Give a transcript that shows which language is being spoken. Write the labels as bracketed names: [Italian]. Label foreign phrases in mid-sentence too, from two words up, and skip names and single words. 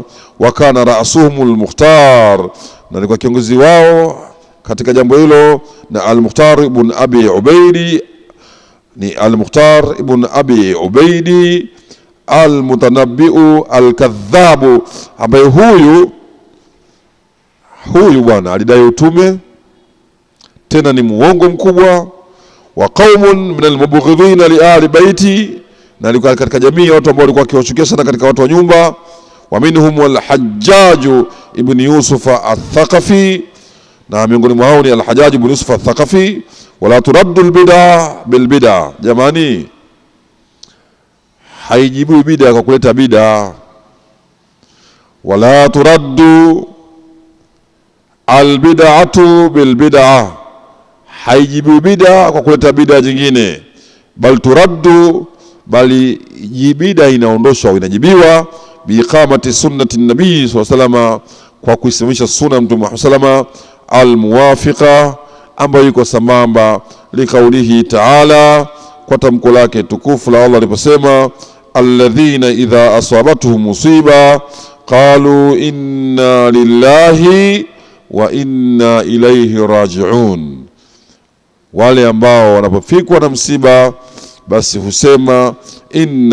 [Arabic] وكان رأسهم المختار, [Swahili] na alikuwa kiongozi wao katika jambo hilo na al-Mukhtar ibn Abi Ubaidi, ni al-Mukhtar ibn Abi Ubaidi [Arabic] المتنبئ الكذاب, [Swahili] ambaye huyu bwana alidai utume, tena ni muongo mkubwa. [Arabic] وقوم من المبغضين لأهل البيت, [Swahili] na alikuwa katika jamii watu ambao walikuwa wakiwachukia sana katika watu wa nyumba. [Arabic] ومنهم [Swahili] al-Hajjaj ibn Yusuf al-Thaqafi, na miongoni mwao ni al-Hajjaj ibn Yusuf al-Thaqafi. [Arabic] ولا ترد البدعة بالبدعة, [Swahili] jamani, haijibu bid'a kwa kuleta bid'a. [Arabic] ولا ترد البدعة بالبدعة, [Swahili] haijibu bid'a kwa kuleta bid'a jingine. [Arabic] بل ترد, [Swahili] bali bid'a inaondoshwa, inajibiwa [Arabic] بإقامة سنة النبي صلى الله عليه وسلم, [Swahili] kwa kuisimamisha sunna Mtume Muhammad [Arabic] صلى الله الموافقة, [Swahili] ambayo iko sambamba [Arabic] لقوله تعالى, [Swahili] kwa tamko lake tukufu la Allah aliposema [Arabic] الذين إذا أصابتهم مصيبة قالوا إنا لله وإنا إليه راجعون, [Swahili] wale ambao wanapofikwa na msiba basi husema inna